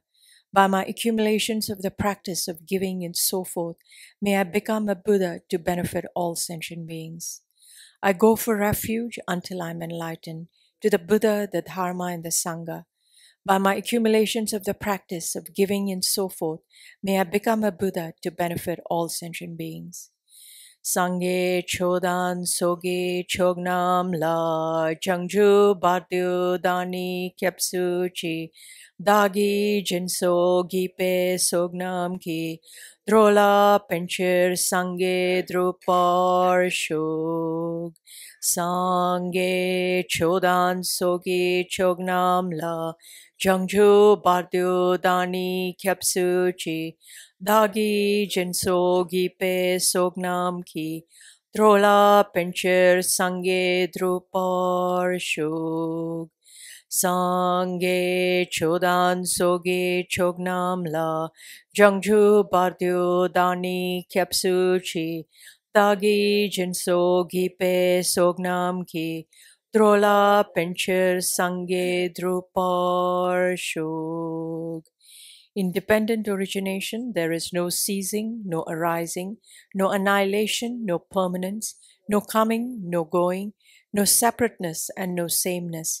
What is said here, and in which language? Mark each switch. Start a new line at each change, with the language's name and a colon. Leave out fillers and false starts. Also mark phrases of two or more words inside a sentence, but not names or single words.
English: By my accumulations of the practice of giving and so forth, may I become a Buddha to benefit all sentient beings. I go for refuge until I'm enlightened to the Buddha, the Dharma, and the Sangha. By my accumulations of the practice of giving and so forth, may I become a Buddha to benefit all sentient beings.
Tibetan: སངས་རྒྱས་ཆོས་དང་ཚོགས་ཀྱི་མཆོག་རྣམས་ལ། བྱང་ཆུབ་བར་དུ་བདག་ནི་སྐྱབས་སུ་མཆི། བདག་གིས་སྦྱིན་སོགས་བགྱིས་པའི་བསོད་ནམས་ཀྱིས། འགྲོ་ལ་ཕན་ཕྱིར་སངས་རྒྱས་འགྲུབ་པར་ཤོག སངས་རྒྱས་ཆོས་དང་ཚོགས་ཀྱི་མཆོག་རྣམས་ལ། བྱང་ཆུབ་བར་དུ་བདག་ནི་སྐྱབས་སུ་མཆི། བདག་གིས་སྦྱིན་སོགས་བགྱིས་པའི་བསོད་ནམས་ཀྱིས། འགྲོ་ལ་ཕན་ཕྱིར་སངས་རྒྱས་འགྲུབ་པར་ཤོག སངས་རྒྱས་ཆོས་དང་ཚོགས་ཀྱི་མཆོག་རྣམས་ལ། བྱང་ཆུབ་བར་དུ་བདག་ནི་སྐྱབས་སུ་མཆི། བདག་གིས་སྦྱིན་སོགས་བགྱིས་པའི་བསོད་ནམས་ཀྱིས། འགྲོ་ལ་ཕན་ཕྱིར་སངས་རྒྱས་འགྲུབ་པར་ཤོག
English: Independent origination, there is no ceasing, no arising, no annihilation, no permanence, no coming, no going, no separateness, and no sameness.